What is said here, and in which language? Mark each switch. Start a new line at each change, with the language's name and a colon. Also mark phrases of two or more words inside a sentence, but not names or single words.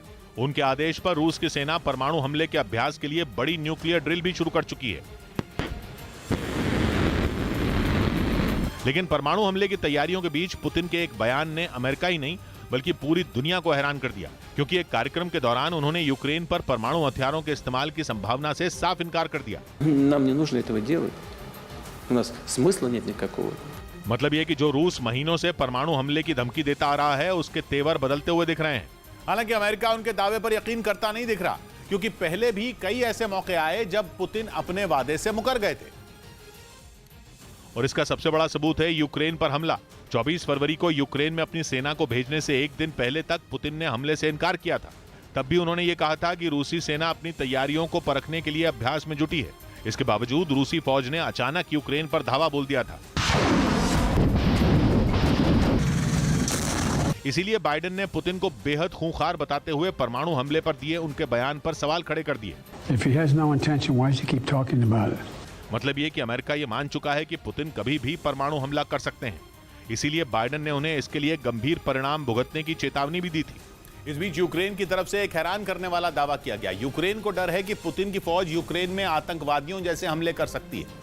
Hindi: उनके आदेश पर रूस की सेना परमाणु हमले के अभ्यास के लिए बड़ी
English: nuclear drill
Hindi: भी शुरू कर चुकी है। लेकिन परमाणु हमले की तैयारियों के बीच पुतिन के एक बयान ने अमेरिका ही नहीं बल्कि पूरी दुनिया को हैरान कर दिया, क्योंकि एक कार्यक्रम के दौरान उन्होंने यूक्रेन पर परमाणु हथियारों के इस्तेमाल की संभावना से साफ इनकार कर दिया।
Russian: Нам не нужно этого делать. У нас смысла нет никакого.
Hindi: मतलब यह कि जो रूस महीनों से परमाणु हमले की धमकी देता आ रहा है, उसके तेवर बदलते हुए दिख रहे हैं। हालांकि अमेरिका उनके दावे पर यकीन करता नहीं दिख रहा, क्योंकि पहले भी कई ऐसे मौके आए जब पुतिन अपने वादे से मुकर गए थे। और इसका सबसे बड़ा सबूत है यूक्रेन पर हमला। 24 फरवरी को यूक्रेन में अपनी सेना को भेजने से एक दिन पहले तक पुतिन ने हमले से इनकार किया था। तब भी उन्होंने ये कहा था कि रूसी सेना अपनी तैयारियों को परखने के लिए अभ्यास में जुटी है। इसके बावजूद रूसी फौज ने अचानक यूक्रेन पर धावा बोल दिया था। इसीलिए बाइडेन ने पुतिन को बेहद खूंखार बताते हुए परमाणु हमले पर दिए उनके बयान पर सवाल खड़े कर दिए।
English: If he has no intention, why does he keep talking about it?
Hindi: मतलब ये कि अमेरिका ये मान चुका है कि पुतिन कभी भी परमाणु हमला कर सकते हैं। इसीलिए बाइडेन ने उन्हें इसके लिए गंभीर परिणाम भुगतने की चेतावनी भी दी थी। इस बीच यूक्रेन की तरफ से एक हैरान करने वाला दावा किया गया। यूक्रेन को डर है कि पुतिन की फौज यूक्रेन में आतंकवादियों जैसे हमले कर सकती है।